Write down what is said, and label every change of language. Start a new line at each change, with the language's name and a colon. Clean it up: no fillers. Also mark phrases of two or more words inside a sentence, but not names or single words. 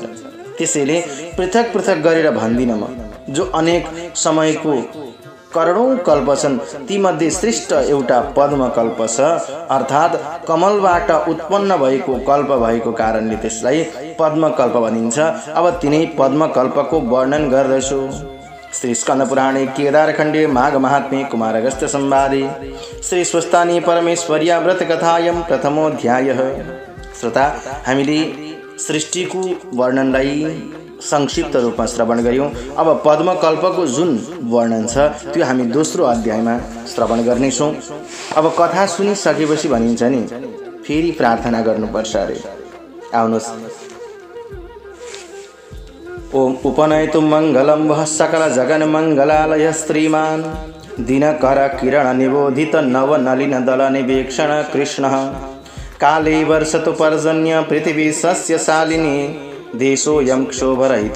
Nepali: त्यसैले पृथक पृथक गरेर भन्दिन म। जो अनेक समयको करोडौं कल्प छन्, तीमध्ये श्रेष्ठ एउटा पद्मकल्प छ, अर्थात् कमलबाट उत्पन्न भएको कल्प भएको कारणले त्यसलाई पद्मकल्प भनिन्छ। अब तिनै पद्मकल्पको वर्णन गर्दछु।
Sanskrit: श्री स्कन्दपुराणे केदारखण्डे माघ महात्म्ये कुमारगस्त्य संवादे श्री स्वस्तानी परमेश्वर्या व्रत कथायं प्रथमोऽध्यायः।
Nepali: श्रोता, हामीले सृष्टिको वर्णनलाई संक्षिप्त रूपमा श्रवण गर्यौं। अब पद्मकल्पको जुन वर्णन छ त्यो हामी दोस्रो अध्यायमा श्रवण गर्नेछौँ। अब कथा सुनिसकेपछि भनिन्छ नि फेरि प्रार्थना गर्नुपर्छ अरे। आउनुहोस्।
Sanskrit: ओम उपनयतु मङ्गलं वः सकल जगन मङ्गलालय श्रीमान् दिनकर किरण निबोधित नव नलिन दल निवेक्षण कृष्णः काले वर्षतु पर्जन्य पृथिवी सस्यशालिनी देशोऽयं क्षोभरहितो